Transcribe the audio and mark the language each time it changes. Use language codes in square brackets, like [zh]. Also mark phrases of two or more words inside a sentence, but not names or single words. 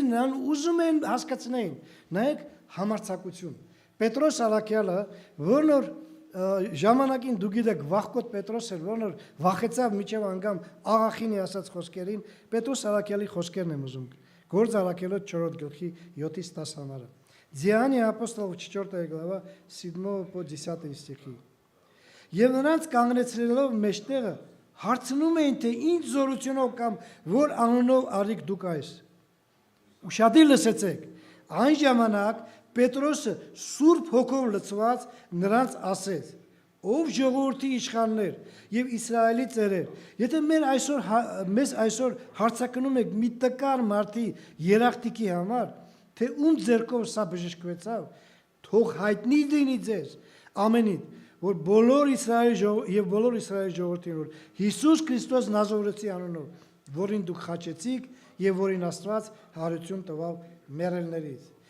[hy] նրան, ուզում են հասկացնեին։ Նայեք, համարձակություն։ Պետրոս Արաքյալը, որն որ ժամանակին դու գիտեք վախկոտ Պետրոս էր, որն որ վախեցավ միջև անգամ աղախինի ասած խոսքերին, Պետրոս Արաքյալի խոսքերն եմ ուզում։ Գործ Արաքյալոց 4 գլխի 7-ից 10 համարը։ [ru] Деяния апостолов 4 глава 7 по 10 стихи։ [hy] Եվ նրանց կանգնեցրելով մեջտեղը հարցնում էին, թե ինչ զորությունով կամ որ անունով արիք դուք այս։ Ուշադիր լսեցեք, այն ժամանակ Պետրոսը Սուրբ Հոգով լցված նրանց ասեց. ով ժողովրդի իշխաններ եւ Իսրայելի ծերեր, եթե մեզ այսօր հարցակնում եք մի տկար մարդի երախտիկի համար, թե ում ձեռքով սա բժշկվեցավ, թող հայտնի լինի ձեզ ամենին, որ բոլոր Իսրայելի ժողովրդին, որ Հիսուս Քրիստոս Նազարեթի անունով, որին դուք խաչեցիք եւ որին Աստված հարություն տվավ մեռելներից։